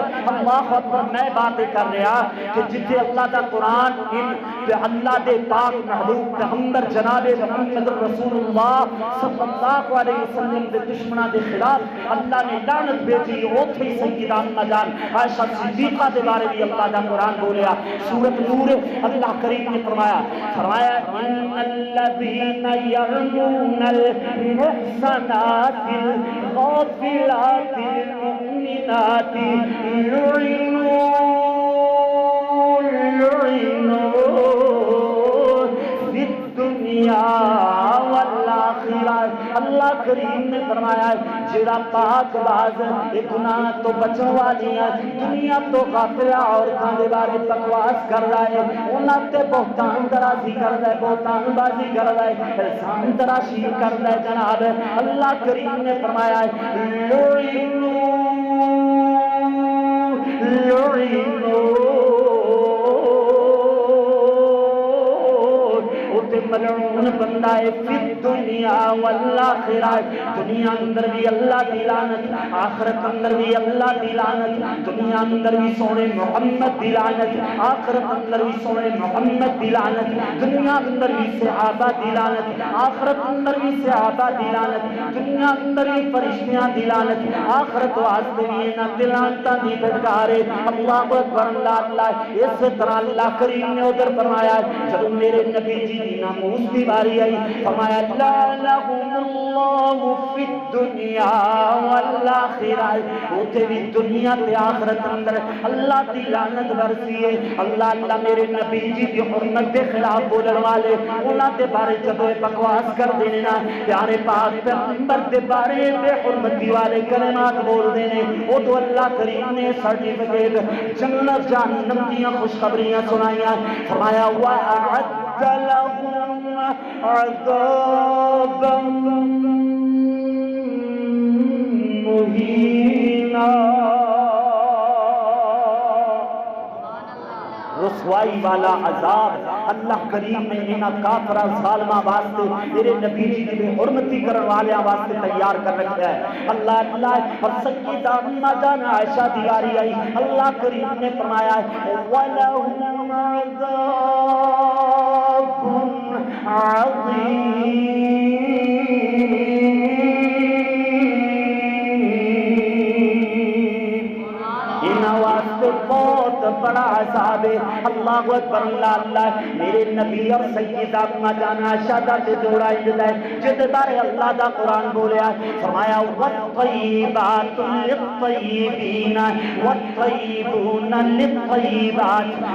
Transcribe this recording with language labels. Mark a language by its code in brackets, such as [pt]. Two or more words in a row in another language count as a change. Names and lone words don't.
[ar] اللہ اکبر، [pa] میں باتیں کر رہا کہ جتنے اللہ دا قرآن ان اللہ دے پاک محبوب پیغمبر جناب محمد رسول اللہ [ar] صلی اللہ علیہ وسلم [pa] دے دشمناں دے خلاف اللہ نے لعنت بھیجی. اوتھے ہی سیدہ اما جان عائشہ صدیقہ دے بارے بھی اللہ دا قرآن بولیا. سورۃ نور اللہ کریم نے فرمایا [ar] ان الذین یرمون المحصنات الغافلات المؤمنات فی الدنیا والآخرہ. [pa] اللہ کریم نے فرمایا جڑا پاک باز گناہ تو بچن والی دنیا تو غافل عورتاں دے بارے بکواس کر رہا ہے, انہاں تے بہتان درازی کر رہا ہے, بہتان بازی کر رہا ہے, الزام تراشی کر رہا ہے. جناب اللہ کریم نے فرمایا ملعون بندہ ہے [ar] فی الدنیا والآخرہ. [pa] دنیا اندر بھی اللہ دی لعنت, آخرت اندر بھی اللہ دی لعنت. دنیا اندر بھی سونے محمد دی لعنت, آخرت اندر بھی سونے محمد دی لعنت. دنیا اندر بھی صحابہ دی لعنت, آخرت اندر بھی صحابہ دی لعنت. دنیا اندر بھی فرشتیاں دی لعنت, آخرت واسطے بھی انہاں دی لعنتاں دی پھٹکارے. [ar] اللہ اکبر اللہ اللہ. [pa] اس طرح اللہ کریم نے ادھر فرمایا جب میرے نبی جی دی ناموس کی باری آئی فرمایا [ar] لعنہم اللہ فی الدنیا والآخرہ. [pa] اوتے بھی دنیا تے آخرت اندر اللہ دی لعنت برسی ہے. [ar] اللہ اللہ [pa] میرے نبی جی دی حرمت دے خلاف بولن والے انہاں دے بارے جب بکواس کر دینے نا, پیارے پاک پیغمبر دے بارے بے حرمتی والے کلمات بول دینے, او تو اللہ کریم نے سرٹیفکیٹ جنت جہنم دیاں خوشخبریاں سنائیاں. فرمایا [ar] وَأَعَدَّ لَهُمْ عَذَابًا مُهِينًا. [pa] رسوائی والا عذاب اللہ کریم نے انہاں کافرہ ظالمہ واسطے میرے نبی جی نے حرمتی کرن والیاں واسطے تیار کر رکھا ہے. [ar] اللہ اللہ [pa] اور سیدہ اما جان عائشہ دیواری آئی, اللہ کریم نے فرمایا [ar] وَلَهُمْ عَذَابٌ عَظِيمٌ. [pa] انہاں واسطے بہت بڑا عذاب ہے. [ar] اللہ اکبر اللہ اللہ. [pa] میرے نبی اور سیدہ اما جان عائشہ دا جوڑا ہے جس بارے اللہ دا قرآن بولیا فرمایا [ar] والطیبات للطیبین والطیبون للطیبات